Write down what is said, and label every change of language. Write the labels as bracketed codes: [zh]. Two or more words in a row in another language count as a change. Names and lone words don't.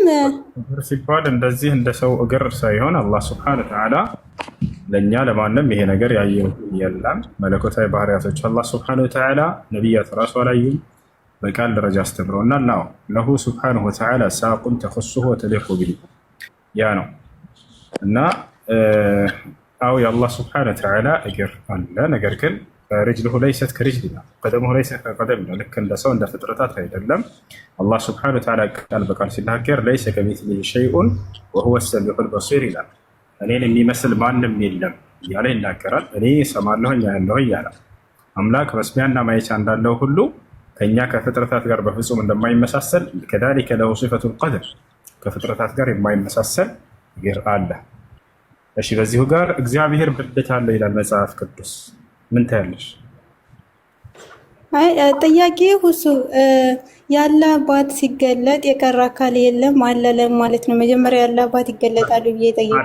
[am] እግር ሲባል እንደዚህ እንደ ሰው እግር ሳይሆን አላህ [ar] سبحانه وتعالى [am] ለኛ ለማንም ይሄ ነገር ያየው የለም። መለኮታዊ ባህሪያቶች አላህ [ar] سبحانه وتعالى [am] ነብያት ራሱ አላዩም፣ በቃል ደረጃ አስተምረውናል። ነው [ar] له سبحانه وتعالى [am] ሳቁን [ar] تخصه وتليق به [am] ያ ነው እና አው የአላህ [ar] سبحانه وتعالى [am] እግር አለ። ነገር ግን [ar] رجله ليست كرجلنا قدمه ليس كقدمنا [am] ልክ እንደ ሰው እንደ ፍጥረታት አይደለም። አላህ [ar] سبحانه وتعالى [am] ቃል በቃል ሲናገር [ar] ليس كمثله شيء وهو السميع البصير [am] ይላል። እኔን የሚመስል ማንም የለም እያለ ይናገራል። እኔ እሰማለሁኝ ያለሁኝ እያለ አምላክ መስሚያና ማየቻ እንዳለው ሁሉ ከኛ ከፍጥረታት ጋር በፍጹም እንደማይመሳሰል [ar] كذلك له صفة القدر [am] ከፍጥረታት ጋር የማይመሳሰል እግር አለ። እሺ በዚሁ ጋር እግዚአብሔር ብልት አለ ይላል መጽሐፍ ቅዱስ። ምን ታያለሽ? አይ ጥያቄ ሁሱ ያለ አባት ሲገለጥ የቀረ አካል የለም አለ ለማለት ነው። መጀመሪያ ያለ አባት ይገለጣል ብዬ ጠየቁ።